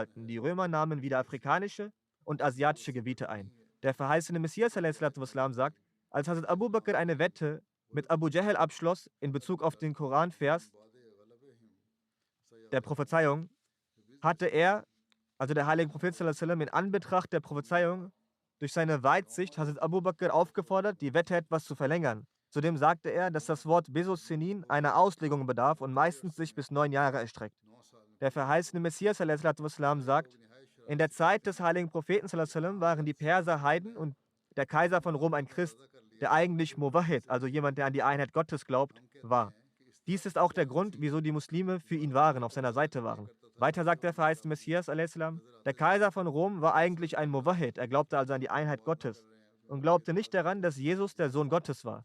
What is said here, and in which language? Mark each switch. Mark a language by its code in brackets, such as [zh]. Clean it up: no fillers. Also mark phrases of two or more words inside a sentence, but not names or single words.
[de] Die Römer nahmen wieder afrikanische und asiatische Gebiete ein. Der verheißene Messias a.s. sagt, als Hazrat Abu Bakr eine Wette mit Abu Jahl abschloss in Bezug auf den Koranvers der Prophezeiung, hatte er, also der heilige Prophet [ar] صلى الله عليه وسلم, [de] in Anbetracht der Prophezeiung durch seine Weitsicht Hazrat Abu Bakr aufgefordert, die Wette etwas zu verlängern. Zudem sagte er, dass das Wort [ar] بضع سنين [de] einer Auslegung bedarf und meistens sich bis 9 Jahre erstreckt. Der verheißene Messias [ar] صلى الله عليه وسلم [de] sagt, in der Zeit des heiligen Propheten [ar] صلى الله عليه وسلم [de] waren die Perser Heiden und der Kaiser von Rom ein Christ, der eigentlich Muwahhid, also jemand, der an die Einheit Gottes glaubt, war. Dies ist auch der Grund, wieso die Muslime für ihn waren, auf seiner Seite waren. Weiter sagt der verheißene Messias, a.s., der Kaiser von Rom war eigentlich ein Muwahhid, er glaubte also an die Einheit Gottes und glaubte nicht daran, dass Jesus der Sohn Gottes war.